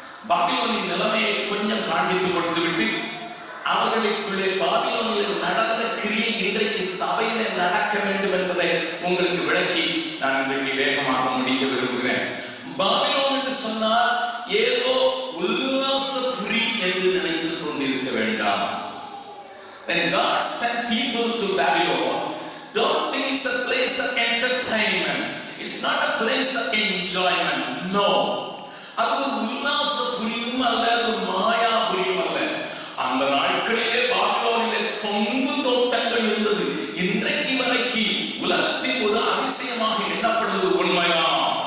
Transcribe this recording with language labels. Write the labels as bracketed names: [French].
[Tamil] பாபிலோனின் நிலைமையை கொஞ்சம் காண்பித்து கொடுத்துவிட்டு அவர்களுக்குள்ளே பாபிலோனில் நடந்த கிரியை இன்றைக்கு சபையில நடக்க வேண்டும் என்பதை உங்களுக்கு விளக்கி நான் இன்றைக்கு வேகமாக முடிக்க விரும்புகிறேன். பாபிலோன் என்று சொன்னால் ஏதோ உல்லாசபுரி என்று நினைத்துக் கொண்டிருக்க வேண்டாம். [English] When God sent people to Babylon, don't think it's a place of entertainment. It's not a place of enjoyment. No. [Tamil] அது ஒரு உல்லாசபுரியும் அல்ல, ஒரு மாயாபுரியும் அல்ல. அந்த நாட்களிலே பாபிலோனிலே தொங்கு தோட்டங்கள் இருந்தது. இன்றைக்கு வரைக்கும் உலகத்தின் ஒரு அதிசயமாக எண்ணப்படுவது உண்மைதான்.